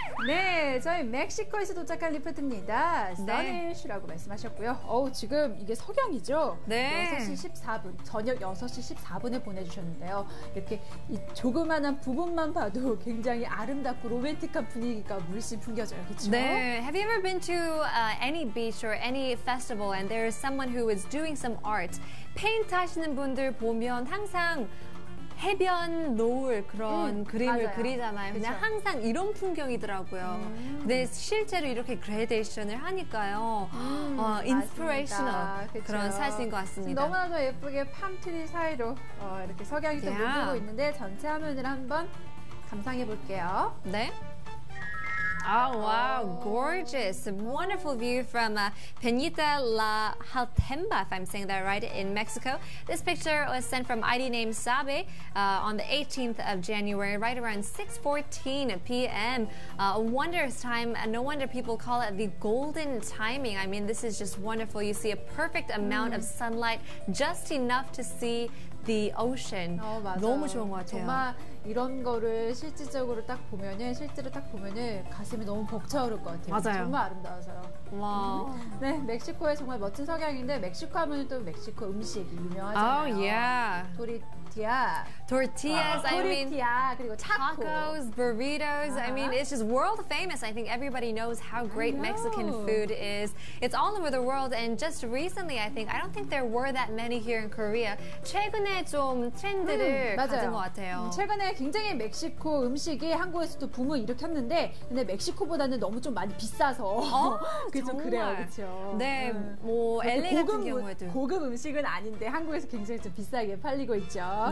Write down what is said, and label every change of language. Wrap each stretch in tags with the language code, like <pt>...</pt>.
<ko>네, 저희 멕시코에서 도착한 리포트입니다. 써니쉬라고 말씀하셨고요. 지금 이게 석양이죠? 네. 6시 14분, 저녁 6시 14분에 보내주셨는데요. 이렇게 이 조그만한 부분만 봐도 굉장히 아름답고 로맨틱한 분위기가 물씬 풍겨져요. 그렇죠? 네.</ko> <en>Have you ever been to any beach or any festival and there is someone who is doing some art?</en> <ko>페인트 하시는 분들 보면 항상 해변, 노을 그런 그림을 맞아요. 그리잖아요. 그냥 항상 이런 풍경이더라고요. 근데 실제로 이렇게 그레데이션을 하니까요. 인스피레이셔널 그런 사진인 것 같습니다. 너무나도 예쁘게 팜트리 사이로 이렇게 석양이 또 물들고 있는데 전체 화면을 한번 감상해 볼게요. 네.</ko> <en>Oh, wow, gorgeous. A wonderful view from Peñita La Altemba, if I'm saying that right, in Mexico. This picture was sent from ID name Sabe on the 18th of January, right around 6:14 p.m. A wondrous time, and no wonder people call it the golden timing. I mean, this is just wonderful. You see a perfect amount of sunlight, just enough to see the ocean.</en> <ko>맞아요. 너무 좋은 것 같아요. 정말 이런 거를 실질적으로 실제로 딱 보면은 가슴이 너무 벅차오를 것 같아요. 맞아요. 정말 아름다워서요. 와. 네, 멕시코의 정말 멋진 석양인데 멕시코 하면 또 멕시코 음식이 유명하잖아요.</ko> <en>Oh, yeah. tortillas, I mean,</en> <ko>그리고 타코.</ko> <en>tacos, burritos. I mean, it's just world famous. I think everybody knows how great Mexican food is. It's all over the world, and just recently, I don't think there were that many here in Korea.</en> <ko>최근에 좀 트렌드를 가진 것 같아요. 최근에 굉장히 멕시코 음식이 한국에서도 붐을 일으켰는데, 근데 멕시코보다는 너무 좀 많이 비싸서 그게 좀 그래요, 그렇죠? 네, 뭐 LA 같은 경우에도 고급 음식은 아닌데 한국에서 굉장히 좀 비싸게 팔리고 있죠.</ko>